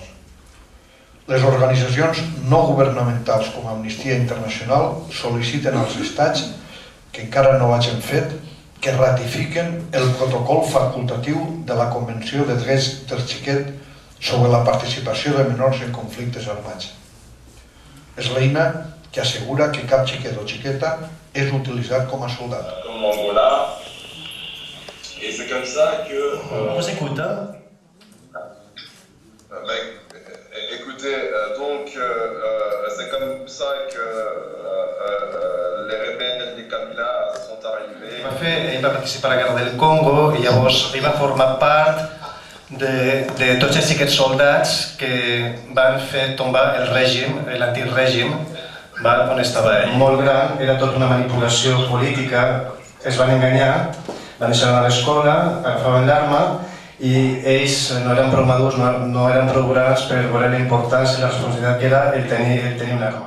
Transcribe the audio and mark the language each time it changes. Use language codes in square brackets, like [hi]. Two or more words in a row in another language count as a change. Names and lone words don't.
[ca] Les organitzacions no governamentals com Amnistia Internacional sol·liciten als estats, que encara no ho hagin fet, que ratifiquen el protocol facultatiu de la Convenció de Drets del Xiquet sobre la participació de menors en conflictes armats. És l'eina que assegura que cap xiquet o xiqueta és utilitzat com a soldat. [fr] Comme Angola, et c'est comme ça que... On s'écoute, hein? Écoutez, donc c'est comme ça que les rebelles de Kabila sont arrivés. [ca] Ell va participar a la guerra del Congo i llavors ell va formar part de tots els xiquets soldats que van fer tombar el règim, l'antic règim, on estava ell. Molt gran, era tota una manipulació política, es van enganyar, van deixar anar a l'escola, agafaven l'arma i ells no eren prou madurs, no eren prou grans per veure la importància i la responsabilitat que era el tenir una arma.